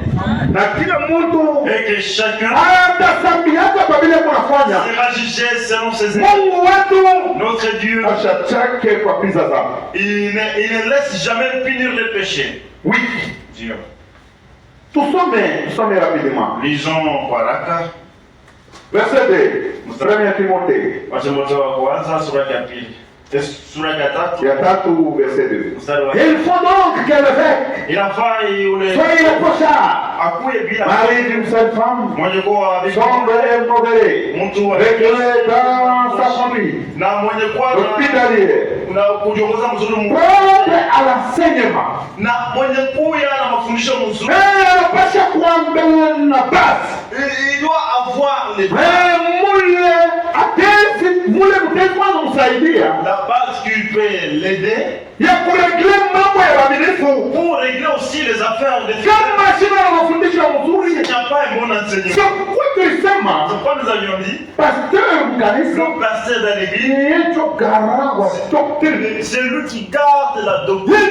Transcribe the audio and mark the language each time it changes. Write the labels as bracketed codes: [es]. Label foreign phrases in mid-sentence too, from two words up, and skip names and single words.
[fr] Et que chacun sera jugé selon ses œuvres. Notre Dieu, il ne laisse jamais punir les péchés. Oui. Dieu. Tout sommes rapidement. Lisons Waraka. Verset 2. 1 Timothée. [sw] Ya tatu verset 2. [fr] Il faut donc que l'évêque soit irréprochable, mari d'une seule femme, sombre et modéré, réglé dans sa famille, hospitalier, propre à l'enseignement. [sw] Anapasha kuwa mbele na basi. [fr] Il doit avoir les la base qui peut l'aider pour régler aussi les affaires de Dieu. Il n'y a pas un bon enseignement. C'est pourquoi nous avions dit le pasteur de l'église, c'est lui qui garde la doctrine.